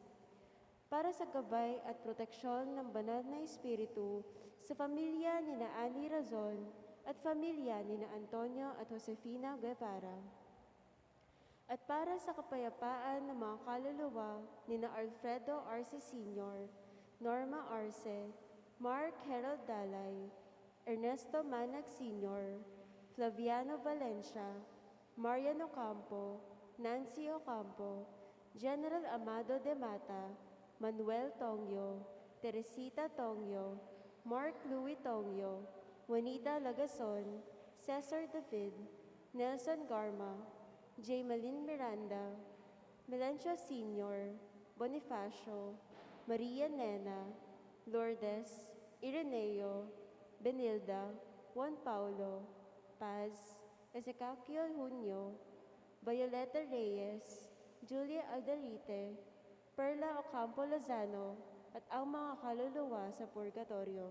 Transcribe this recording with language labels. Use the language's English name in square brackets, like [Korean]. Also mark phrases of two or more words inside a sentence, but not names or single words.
[Filipino] Para sa gabay at proteksyon ng banal na Espiritu sa pamilya ni na Annie Razon, at pamilya ni na Antonio at Josefina Guevara. At para sa kapayapaan ng mga kaluluwa ni na Alfredo Arce Sr., Norma Arce, Mark Harold Dalay, Ernesto Manag Sr., Flaviano Valencia, Marian Ocampo, Nancy Ocampo, General Amado de Mata, Manuel Tongyo, Teresita Tongyo, Mark Louis Tongyo, Juanita Lagason, Cesar David, Nelson Garma, Jaymalyn Miranda, Melencio Sr., Bonifacio, Maria Nena, Lourdes, Ireneo, Benilda, Juan Paulo, Paz, Ezequiel Junio, Violeta Reyes, Julia Alderite, Perla Ocampo Lozano, at ang mga kaluluwa sa purgatorio.